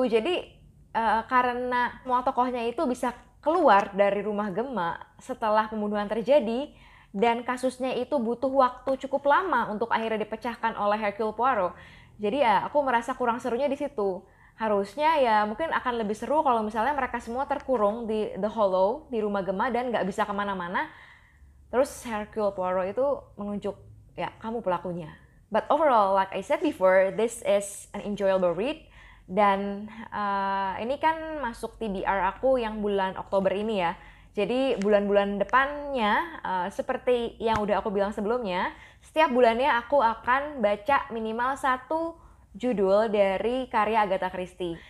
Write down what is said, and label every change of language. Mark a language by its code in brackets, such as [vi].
[id] Jadi karena semua tokohnya itu bisa keluar dari rumah gema setelah pembunuhan terjadi, dan kasusnya itu butuh waktu cukup lama untuk akhirnya dipecahkan oleh Hercule Poirot. Jadi ya aku merasa kurang serunya di situ. Harusnya ya mungkin akan lebih seru kalau misalnya mereka semua terkurung di The Hollow, di rumah gema, dan nggak bisa kemana-mana. Terus Hercule Poirot itu menunjuk, ya kamu pelakunya. [en] But overall, like I said before, this is an enjoyable read. [id] Dan ini kan masuk TBR aku yang bulan Oktober ini ya. Jadi bulan-bulan depannya, seperti yang udah aku bilang sebelumnya, setiap bulannya aku akan baca minimal satu judul dari karya Agatha Christie.